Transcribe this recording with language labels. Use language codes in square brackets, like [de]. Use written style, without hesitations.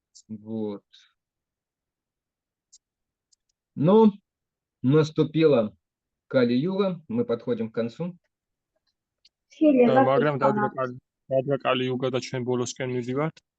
[ru] Вот. Но наступила Кали-юга, мы подходим к концу. [ka] მაგრამ დადგა კალი-იუგა და ჩვენ ბოლოსკენ მივდივართ.